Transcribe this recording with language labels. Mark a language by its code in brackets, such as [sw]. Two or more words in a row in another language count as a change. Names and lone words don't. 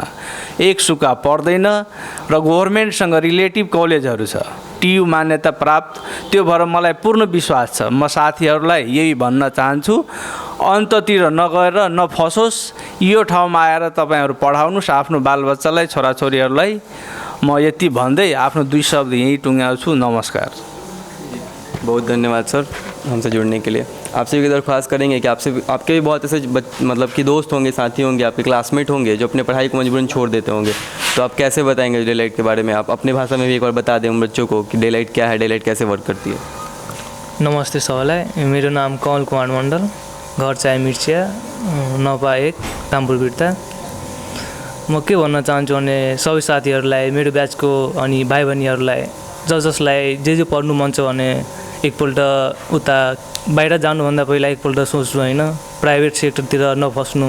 [ne] एक सुक्का पर्दैन र गभर्मेन्टसँग रिलेटिभ कलेजहरू छ, टियु मान्यता प्राप्त, त्यो भएर मलाई पूर्ण विश्वास छ। म साथीहरूलाई यही भन्न चाहन्छु, अन्ततिर नगएर नफसोस्, यो ठाउँमा आएर तपाईँहरू पढाउनुहोस् आफ्नो बालबच्चालाई, छोराछोरीहरूलाई। म यति भन्दै आफ्नो 2 शब्द यहीँ टुङ्ग्याउँछु। नमस्कार। [hi] बहुत धन्यवाद सर हमसे जुड़ने के लिए। आपसे भी दरख्वास्त करेंगे कि आपके भी बहुत ऐसे मतलब कि दोस्त होंगे, साथी होंगे, आपके क्लासमेट होंगे जो अपने पढ़ाई को मजबूरन छोड़ देते होंगे, तो आप कैसे बताएंगे डेलाइट के बारे में? आप अपने भाषा में भी एक बार बता दें उन बच्चों को कि डेलाइट क्या है, डेलाइट कैसे वर्क करती है। [ne] नमस्ते सबैलाई, मेरो नाम कमल कुमार मण्डल, घर चाहिँ मिर्चिया, नपा 1 कामपुर बिर्ता। म के भन्न चाहन्छु भने सबै साथीहरूलाई, मेरो ब्याचको अनि भाइ बहिनीहरूलाई, जसलाई जे पढ्नु मन छ भने एकपल्ट उता बाहिर जानुभन्दा पहिला एकपल्ट सोच्नु होइन, [en] private sectorतिर [ne] नफस्नु।